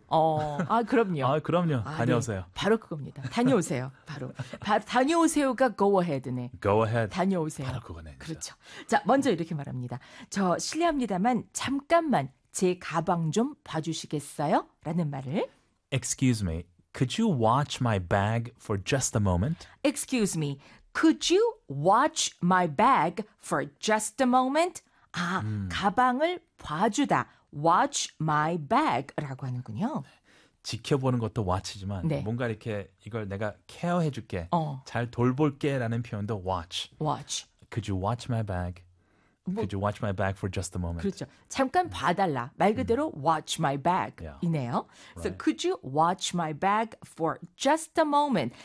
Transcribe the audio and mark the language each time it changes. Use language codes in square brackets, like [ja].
[ko] 아, 그럼요. 아, 그럼요. 아, 네. 다녀오세요. 바로 그겁니다. 다녀오세요. 바로 다녀오세요가 [en] go ahead [ko] 네. [en] Go ahead. [ko] 다녀오세요. 바로 그거네, 진짜. 그렇죠. 자, 먼저 이렇게 말합니다. 저 실례합니다만 잠깐만 제 가방 좀 봐주시겠어요? 라는 말을. [en] Excuse me, could you watch my bag for just a moment? Excuse me, could you watch my bag for just a moment? [ko] 아, 가방을 봐주다. [en] Watch my bag [ko] 라고 하는군요. 지켜보는 것도 watch지만 네. 뭔가 이렇게 이걸 내가 케어해줄게, 잘 돌볼게라는 표현도 watch. [en] Watch. Could you watch my bag? [ko] 뭐, [en] Could you watch my bag for just a moment? [ko] 그렇죠. 잠깐 봐달라. 말 그대로 [en] watch my Yeah. [ko] bag이네요. [en] So, Right. could you watch my bag for just a moment?